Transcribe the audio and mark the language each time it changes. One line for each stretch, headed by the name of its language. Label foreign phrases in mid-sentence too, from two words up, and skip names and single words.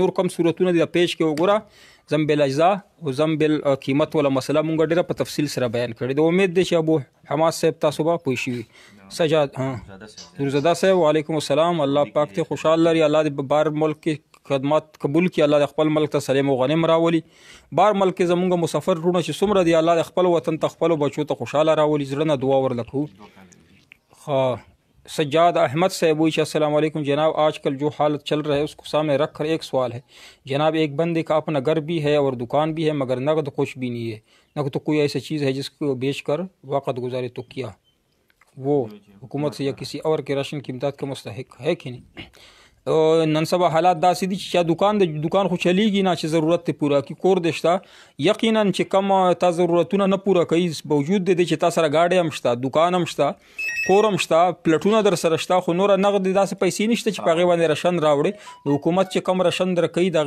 Pashto: نور کم صورتونه دي د پیج کې وګوره ضم بالاجزا او ضم بالقیمت والا مسله مونږ ډېره په تفصیل سره بیان کړې ده امید دی چې ابو حماد صاحب تاسو به پوه شوي سجاد نورزاده صاحب
Arabic: وعلیکم السلام
Pashto: الله پاک ته خوشحال لري الله دې بار ملک کې خدمات قبول کړي الله د خپل ملک ته سلیم او غنم راولي بار ملک کې زمونږ مسافر وروڼه چې څومره دي الله د خپل وطن ته خپلو بچو ته خوشحاله راولي زړه نه دعا ورله کوو
Urdu: سجاد احمد صاحب وی
Arabic: السلام علیکم
Urdu: جناب آج کل جو حالت چل رہا ہے اس کو سامنے رکھ کر ایک سوال ہے جناب ایک بندے کا اپنا گھر بھی ہے اور دکان بھی ہے مگر نقد کچھ بھی نہیں ہے نقد تو کوئی ایسی چیز ہے جس کو بیچ کر وقت گزارے تو کیا وہ حکومت سے یا کسی اور کے راشن کی امداد کا مستحق ہے کہ نہیں
Pashto: نن سبا حالات داسې دي چې دکان خو چلیږي نه چې ضرورت ته پوره کړي کور دې شته یقینا چې کم تا ضرورتونه نه پوره کوي باوجود د دې چې تا سره ګاډی هم شته دکان هم شته کور هم شته پلټونه در سره شته خو نوره نغد داسې پیسې نشته چې په هغې باندې رشن راوړې د حکومت چې کم رشن درکوي د هغې